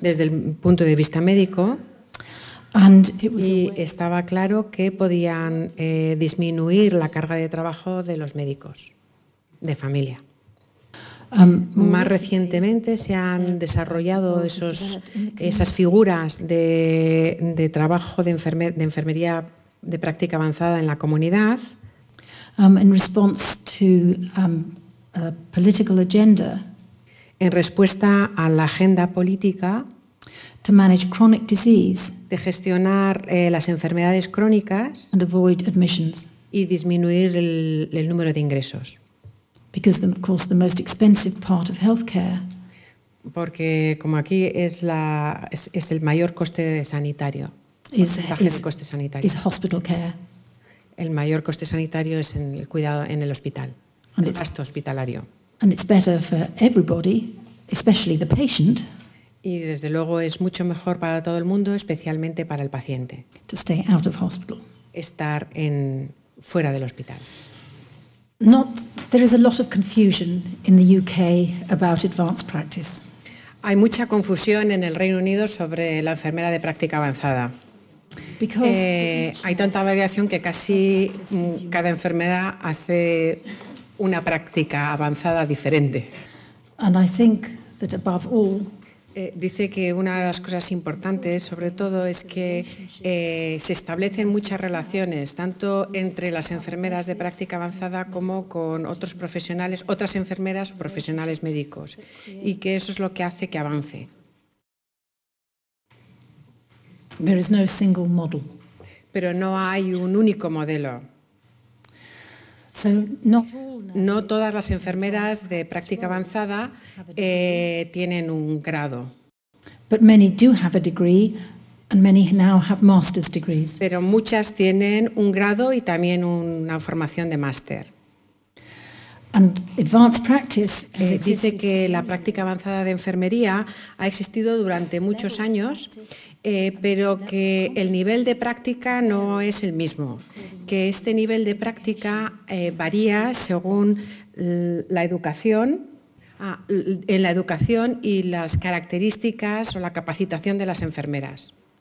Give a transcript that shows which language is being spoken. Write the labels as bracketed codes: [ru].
[es] Desde el punto de vista médico. Y estaba claro que podían disminuir la carga de trabajo de los médicos de familia. Más recientemente se han desarrollado esas figuras de trabajo de enfermería de práctica avanzada en la comunidad. [en] In response to a political agenda. [es] En respuesta a la agenda política. [en] To manage chronic disease. [es] De gestionar las enfermedades crónicas. [en] And avoid admissions. [es] Y disminuir el número de ingresos. [en] Because, of course, the most expensive part of healthcare. [es] Porque como aquí es el mayor coste sanitario. Porcentaje de coste sanitario. [en] Is hospital care. [es] El mayor coste sanitario es en el cuidado en el hospital. El gasto hospitalario. [en] And it's better for everybody, especially the patient. [es] Y desde luego es mucho mejor para todo el mundo, especialmente para el paciente. [en] To stay out of hospital. [es] Estar fuera del hospital. [en] There is a lot of confusion in the UK about advanced practice. [es] Hay mucha confusión en el Reino Unido sobre la enfermera de práctica avanzada. Hay tanta variación que casi cada enfermera hace una práctica avanzada diferente. [en] And I think that above all, [es] dice que una de las cosas importantes, sobre todo, es que se establecen muchas relaciones, tanto entre las enfermeras de práctica avanzada como con otros profesionales, otras enfermeras o profesionales médicos, y que eso es lo que hace que avance. [en] There is no single model. [es] Pero no hay un único modelo. [en] So [es] no todas las enfermeras de práctica avanzada tienen un grado. [en] But many do have a degree and many now have master's degrees. [es] Pero muchas tienen un grado y también una formación de máster. [en] And advanced practice [es] dice que la práctica avanzada de enfermería ha existido durante muchos años, pero que el nivel de práctica no es el mismo, que este nivel de práctica varía según la educación, en la educación y las características o la capacitación de las enfermeras.